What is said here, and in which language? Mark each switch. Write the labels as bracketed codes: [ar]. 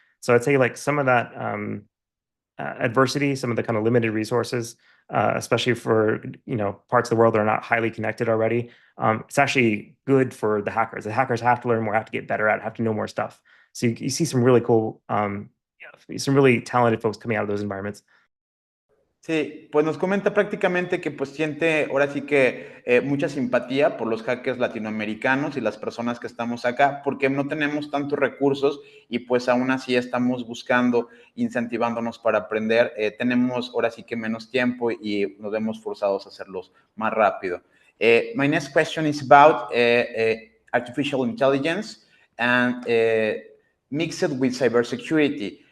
[en] So I'd say like some of that adversity, some of the kind of limited resources, especially for parts of the world that are not highly connected already, it's actually good for the hackers. The hackers have to learn more, have to get better at it, have to know more stuff. So you see some really cool, some really talented folks coming out of those environments. [es] Sí, pues nos comenta prácticamente que pues siente ahora sí que mucha simpatía por los hackers latinoamericanos y las personas que estamos acá, porque no tenemos tantos recursos y pues aún así estamos buscando, incentivándonos para aprender. Tenemos ahora sí que menos tiempo y nos vemos forzados a hacerlos más rápido. [en] My next question is about artificial intelligence and mixed with cybersecurity.